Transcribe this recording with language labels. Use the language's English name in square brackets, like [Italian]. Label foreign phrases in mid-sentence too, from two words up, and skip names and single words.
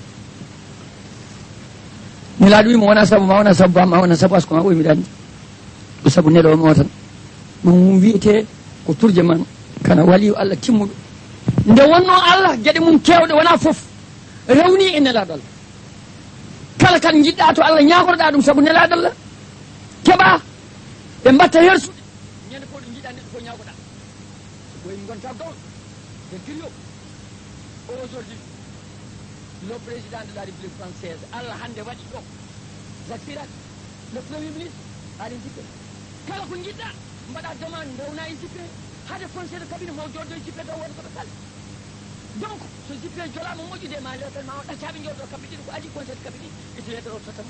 [Fula] nelaɗo wimo wona sabu ma wona sabu bamma wona sabu asko ma ɓoy mbiɗa andi ɗum saabu neɗomo o tan ɗum wiyete ko turje man kana waliyo Allah timmuɗo nde wonno Allah gueɗe mum kewɗe wona foof rewni e nelaɗo Allah kala kan jiɗɗa to Allah ñagotoɗa ɗum saabu nelaɗo Allah keɓa ɓe mbatta hersuɗe ñande fof ɗo jiiɗa neɗɗo fof ñagoɗa koye gonta gawɗo e griyo [French] aujourd'hui le président de la République française [Fula] Allah hande waɗi ɗo Jacques Chirac [French] le premier ministre [Fula] aɗa jippe kala ko jiɗɗa mbaɗa demande ndewna e jippe haade [French] conseil de [Fula] cabinet mo joɗɗo e jippe taw woni koɓe kala donc so jippe jolama moƴƴude ma leetal ma o ɗaccaɓe jooɗo kamɓe ɗiɗi ko adi [French] conseil de cabinet [Fula] ete leetal o tottama